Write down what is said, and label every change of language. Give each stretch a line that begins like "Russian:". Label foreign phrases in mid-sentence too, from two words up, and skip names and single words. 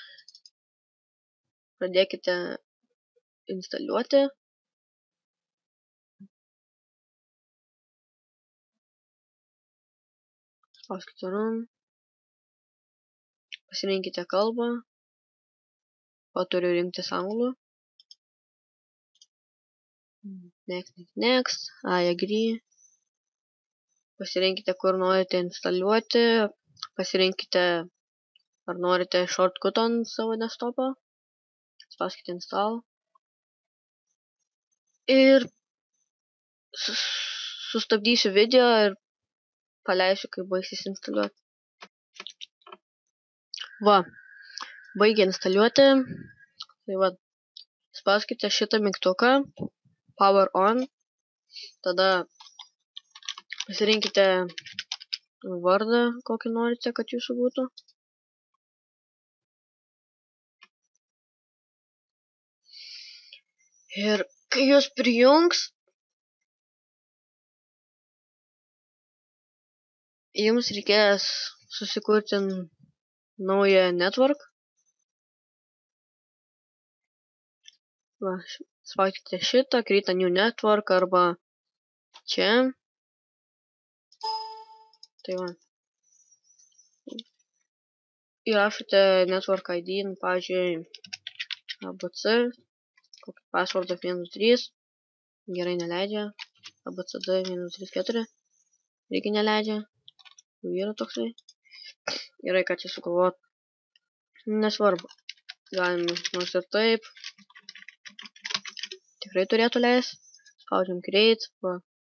Lithuanian: Pradėkite instaliuoti. Spauskite Run. Pasirinkite kalbą. O turiu rinktis anglų.
English: Next. I agree.
Lithuanian: Pasirinkite, kur norite instaliuoti. Pasirinkite, ar norite shortcut ant savo desktopą. Spauskite Install. Ir sustabdysiu video ir paleisiu, kai baigsis instaliuoti. Va. Baigė instaliuoti. Tai va. Spauskite šitą mygtuką.
English: Power on.
Lithuanian: Tada pasirinkite vardą, kokį norite, kad jūsų būtų. Ir kai jūs prijungs, jums reikės susikurti naują network. Va, spauskite šitą,
English: create a new network arba čia.
Lithuanian: Tai va. Įrašote
English: network ID,
Lithuanian: pavyzdžiui, ABC, kokį passwordą 123, gerai neleidžia, ABCD 134, irgi neleidžia, jau yra toksai, gerai, kad jis sugalvot, nesvarbu, galim nors ir taip, tikrai turėtų leis, spaudžiam create, va.